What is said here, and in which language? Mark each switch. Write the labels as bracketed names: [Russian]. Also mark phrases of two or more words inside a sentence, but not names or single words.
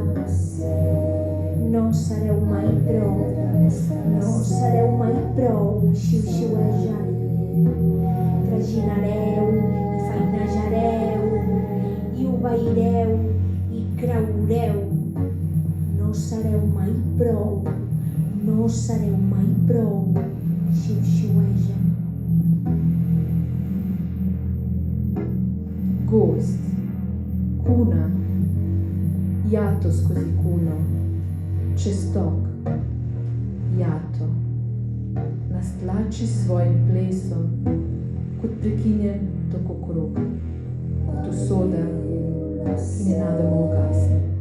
[Catalan] No sereu mai prou, no sereu mai prou, xiu-xiueja. Traginareu i feinejareu, i obeireu i creureu. No sereu mai prou, no sereu mai prou, xiu-xiueja. [Slovenian] Gost, kuna, jato skozi kuno, čez tok, jato, nas tlači s svojim plesom, kot prekinjen tok okrog, kot usoda, ki nenadoma ugasne.